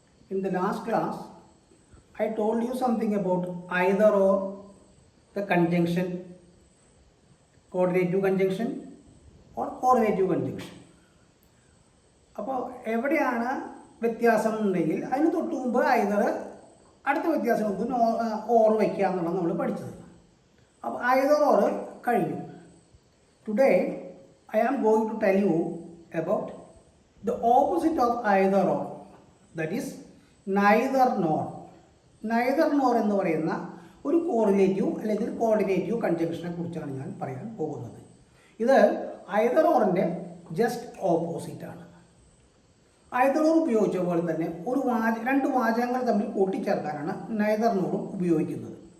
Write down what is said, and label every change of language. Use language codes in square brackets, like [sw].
[en] In the last class, I told you something about either or, the conjunction, coordinative conjunction or correlative conjunction. [ml] അപ്പോൾ എവിടെയാണ് വ്യത്യാസം ഉണ്ടെങ്കിൽ അതിന് തൊട്ട് മുമ്പ് ഐതർ അടുത്ത വ്യത്യാസം മുമ്പ് ഓർ വയ്ക്കുക എന്നുള്ളത് നമ്മൾ പഠിച്ചത്. അപ്പോൾ ഐതർ ഓർ കഴിഞ്ഞു. [en] Today I am going to tell you about the opposite of either or, that is neither nor. [ml] Neither nor എന്ന് പറയുന്ന ഒരു കോറിലേറ്റീവ് അല്ലെങ്കിൽ കോർഡിനേറ്റീവ് കൺജങ്ഷനെ കുറിച്ചാണ് ഞാൻ പറയാൻ പോകുന്നത്. ഇത് ഐതർ ഓറിൻ്റെ ജസ്റ്റ് ഓപ്പോസിറ്റ് ആണ്. ഐതർ ഓർ ഉപയോഗിച്ച പോലെ തന്നെ രണ്ട് വാചകങ്ങൾ തമ്മിൽ കൂട്ടിച്ചേർക്കാനാണ് നൈതർ നോറും ഉപയോഗിക്കുന്നത്.